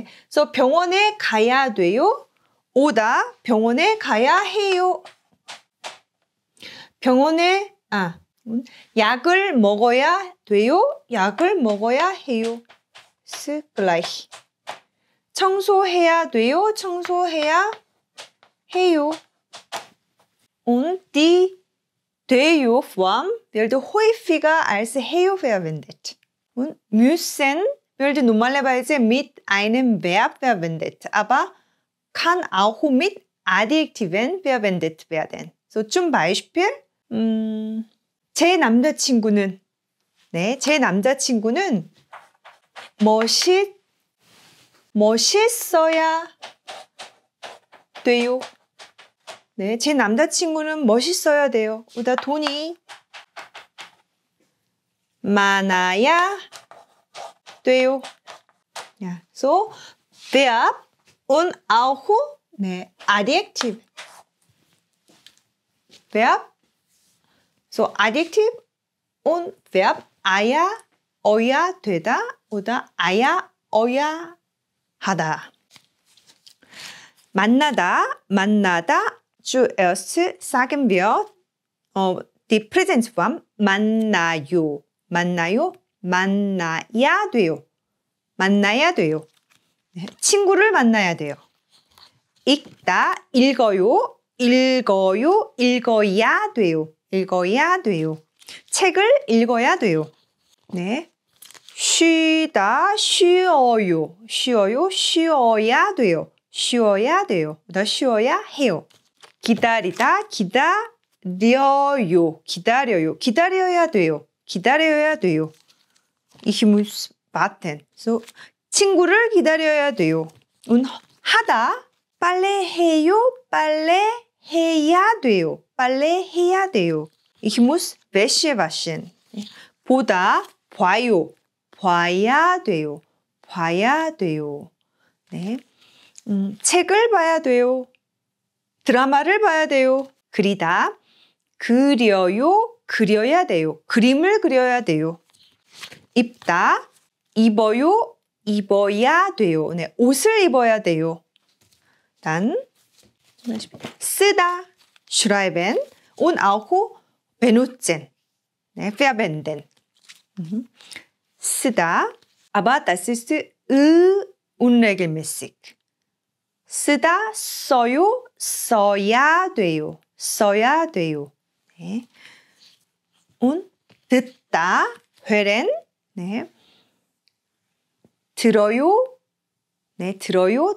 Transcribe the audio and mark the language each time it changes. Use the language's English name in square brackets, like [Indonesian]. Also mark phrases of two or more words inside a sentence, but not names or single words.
[Korean] So 병원에 가야 돼요. 오다 병원에 가야 해요. 병원에 약을 먹어야 돼요. 약을 먹어야 해요. [German] ist gleich. [Korean] 청소해야 돼요. 청소해야 해요. [German] Und die 돼요 Form wird häufiger als 해요 verwendet. Und müssen wird normalerweise mit einem Verb verwendet, aber kann auch mit Adjektiven verwendet werden. So zum Beispiel [Korean] 제 남자친구는 멋있어야 돼요. 네, 제 남자친구는 멋있어야 돼요. oder 돈이 많아야 돼요. [German] Ja, so Verb und auch 네, Adjektiv. Verb, so Adjektiv und Verb [Korean] 아야, 어야 되다 [German] oder [Korean] 아야, 어야 하다. 만나다. [German] Zuerst sagen wir die Präsensform 만나요. [Korean] 만나요? 만나야 돼요. 만나야 돼요. 친구를 만나야 돼요. 읽다, 읽어요. 읽어요. 읽어야 돼요. 읽어야 돼요. 책을 읽어야 돼요. 네. 쉬다, 쉬어요. 쉬어요. 쉬어야 돼요. 쉬어야 돼요. 더 쉬어야 해요. 기다리다, 기다려요. 기다려요. 기다려야 돼요. 기다려야 돼요. [German] Ich muss warten. So, [Korean] 친구를 기다려야 돼요. 하다, 빨래해요. 빨래해야 돼요. 빨래해야 돼요. [German] Ich muss Wäsche waschen. [Korean] 보다, 봐요. 봐야 돼요. 봐야 돼요. 네. 책을 봐야 돼요. 드라마를 봐야 돼요. 그리다, 그려요. 그려야 돼요. 그림을 그려야 돼요. 입다, 입어요. 입어야 돼요. 네, 옷을 입어야 돼요. 단, 쓰다, [German] schreiben und auch benutzen. 네, verwenden. 쓰다, aber das ist unregelmäßig. [Korean] 쓰다, 써요. 써야 돼요. 써야 돼요. 네. 듣다, hören. 네. 들어요. 네, 들어요.